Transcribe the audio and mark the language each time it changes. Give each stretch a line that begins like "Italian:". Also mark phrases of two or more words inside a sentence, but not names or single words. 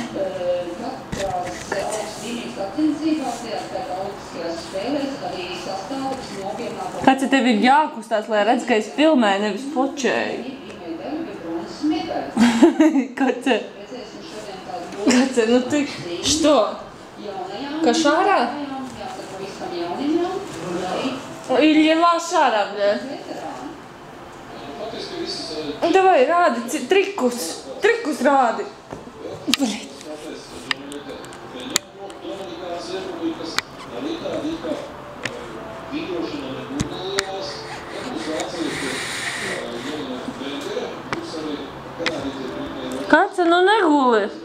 Latvian: katrās augstdīnības sacensībās, tajā skaitā olimpiskajās spēlēs, arī sastāvs nopietnāko... Kace, tev ir jākustās, lai redz, ka es filmēju, nevis počēju. Medaļa bija bronzas medaļa. Kace? Redzēsim šodien tādu
Russian: Kace, nu ты что? Кошара?
Latvian: Jāsaka visam jauniņām.
Russian: Или лошара, бля. Давай,
Latvian: rādi, trikus. Trikus rādi. Блядь. Kace, nu neguli.